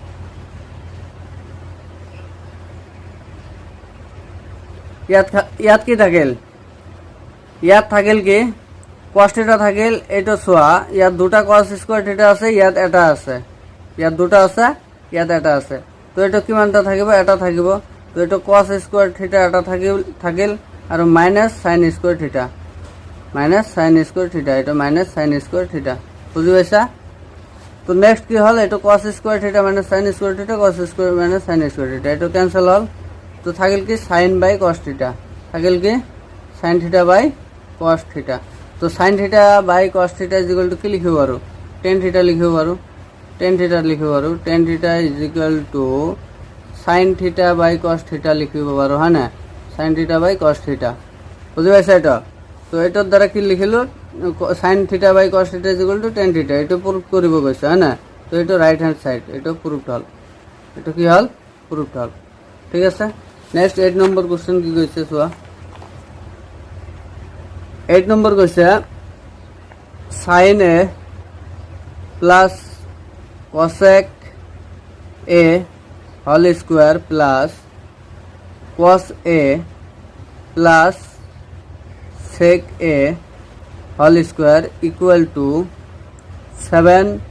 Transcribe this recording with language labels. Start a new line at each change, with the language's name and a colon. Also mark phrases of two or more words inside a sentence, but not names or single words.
Assamese: ইয়াত কি থাকিল, ইয়াত থাকিল কি
English: cos theta
Assamese: থাকিল, এইটো চোৱা, ইয়াত দুটা
English: cos square theta
Assamese: আছে, ইয়াত এটা আছে, ইয়াত দুটা আছে, ইয়াত এটা আছে, তো এইটো কিমানটা থাকিব, এটা থাকিব, তো এইটো
English: cos square theta
Assamese: এটা থাকিল আৰু
English: minus sine square theta, minus sine square theta,
Assamese: এটা
English: minus sine square theta,
Assamese: বুঝি পাইছা? তো নেক্সট কি হল, এইটো
English: cos square theta minus sine square theta, cos square minus sine square theta,
Assamese: এইটো ক্যান্সেল হল। তো থাকিল কি
English: sine by cos theta,
Assamese: থাকিল কি
English: sine theta by cos theta.
Assamese: তো
English: sine theta by cos theta is equal to
Assamese: কি লিখিব পাৰো,
English: tan theta
Assamese: লিখিব পাৰো,
English: tan theta
Assamese: লিখিব পাৰো,
English: tan theta is equal to sine theta by cos theta
Assamese: লিখিব পাৰো, হয় না?
English: sine theta by cos theta,
Assamese: বুঝি পাইছা এটা? তো এটার দ্বারা কি লিখিলো,
English: sine theta by cos theta is equal to tan theta,
Assamese: এটা প্রুফ কৰিব গৈছে, হয় না? তো এটা
English: right hand side,
Assamese: এটা প্রুফড হল, এটা কি হল, প্রুফড হল, ঠিক আছে। নেক্সট 8 নম্বর কোশ্চেন কি কৈছে চোৱা, 8 নম্বর কৈছে
English: sine A plus cosec A whole square plus cos A plus sec A whole square equal to
Assamese: 7।